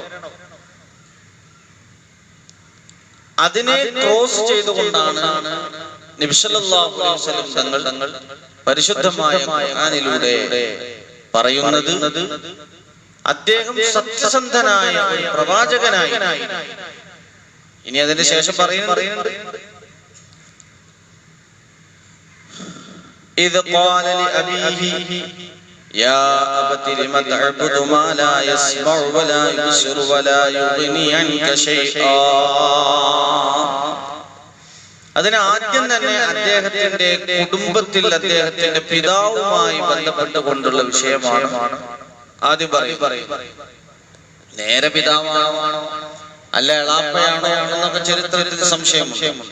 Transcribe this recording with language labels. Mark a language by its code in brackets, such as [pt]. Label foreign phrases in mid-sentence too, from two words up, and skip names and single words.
[ml] അതിനെ ക്രോസ് ചെയ്തുകൊണ്ടാണ് നബി സല്ലല്ലാഹു അലൈഹി വസല്ലം തങ്ങൾ പരിശുദ്ധമായ ഖുർആനിലൂടെ പറയുന്നത് അദ്ദേഹം സത്യസന്ധനായ ഒരു പ്രവാചകനായി. ഇനി അതിന് ശേഷം പറയുന്നത് [ar] إذ قال لأبيه يا أبت لم تعبد ما لا يسمع ولا يبصر ولا يغني عنك شيئا. [ml] അതിന് ആദ്യം തന്നെ അദ്ദേഹത്തിന്റെ കുടുംബത്തിൽ അദ്ദേഹത്തിന്റെ പിതാവുമായി ബന്ധപ്പെട്ടുകൊണ്ടുള്ള വിഷയമാണ് ആദ്യം പറയും. നേരെ പിതാവാണോ അല്ല എളാപ്പയാണോ എന്നൊക്കെ ചരിത്രത്തിൽ സംശയമുണ്ട്.